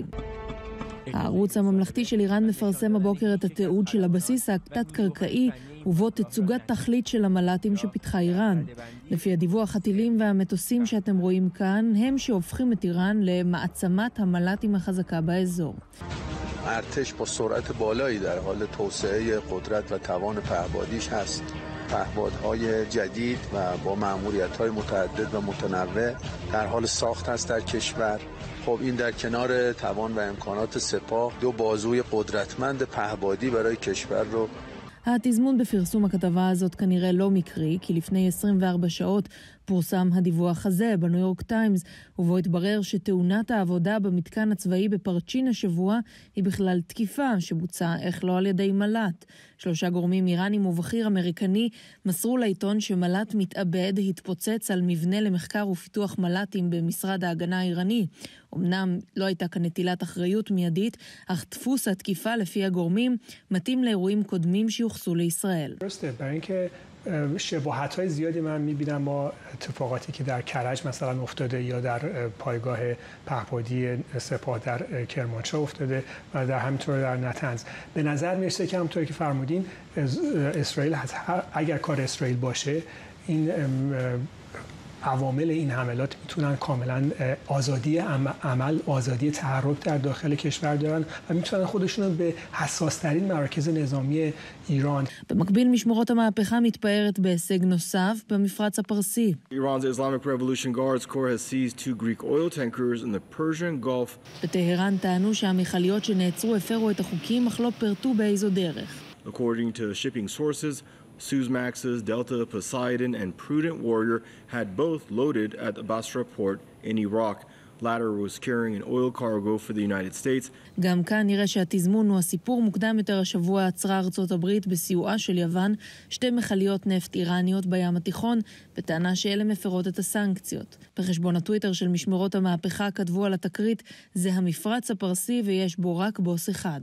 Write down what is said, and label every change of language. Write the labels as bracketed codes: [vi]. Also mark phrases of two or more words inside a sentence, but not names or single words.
[he] הערוץ הממלכתי של איראן מפרסם הבוקר את התיעוד של הבסיס התת-קרקעי ובו תצוגת תכלית של המל"טים שפיתחה איראן. לפי הדיווח, הטילים והמטוסים שאתם רואים כאן הם שהופכים את איראן למעצמת המל"טים החזקה באזור. [fa] ارتش با سرعت بالایی در حال توسعه قدرت و توان پهپادیش هست. پهپادهای جدید و با مأموریت‌های متعدد و متنوع در حال ساخت است در کشور. خب این در کنار توان و امکانات سپاه دو بازوی قدرتمند پهپادی برای کشور رو. [he] התזמון בפרסום הכתבה הזאת כנראה לא מקרי, כי לפני 24 שעות פורסם הדיווח הזה בניו יורק טיימס, ובו התברר שתאונת העבודה במתקן הצבאי בפרצ'ין השבוע היא בכלל תקיפה שבוצעה איך לא על ידי מל"ט. 3 גורמים איראנים ובכיר אמריקני מסרו לעיתון שמל"ט מתאבד התפוצץ על מבנה למחקר ופיתוח מל"טים במשרד ההגנה האיראני. אמנם לא הייתה כאן נטילת אחריות מיידית, אך דפוס התקיפה לפי הגורמים מתאים לאירועים קודמים שיוחסו לישראל. [fa] برای اینکه شباهت‌های زیادی من می‌بینم با اتفاقاتی که در کرج مثلا افتاده یا در پایگاه پهپادی سپاه در کرمانشاه افتاده و در همینطور در نتنز. به نظر میرسه که همونطوری که فرمودین اسرائیل اگر کار اسرائیل باشه این عوامل این حملات میتونن کاملا آزادی عمل، آزادی تحرک در داخل کشور دارن و میتونن خودشون رو به حساس ترین مراکز نظامی ایران. [he] במקביל משמרות המהפכה מתפארת בהישג נוסף במפרץ הפרסי. [en] Iran's Islamic Revolution Guards Corps has seized 2 Greek oil tankers in the Persian Gulf. [he] בטהרן טענו שהמכליות שנעצרו הפרו את החוקים, אך לא פרטו באיזו דרך. [en] According to shipping sources, Suezmaxes Delta Poseidon and Prudent Warrior had both loaded at the Basra port in Iraq. Latter was carrying an oil cargo for the United States. [he] גם כאן נראה שהתזמון הוא הסיפור. מוקדם יותר השבוע עצרה ארצות הברית בסיועה של יוון 2 מכליות נפט איראניות בים התיכון, בטענה שאלה מפרות את הסנקציות. בחשבון הטוויטר של משמרות המהפכה כתבו על התקרית, זה המפרץ הפרסי ויש בו רק בוס אחד.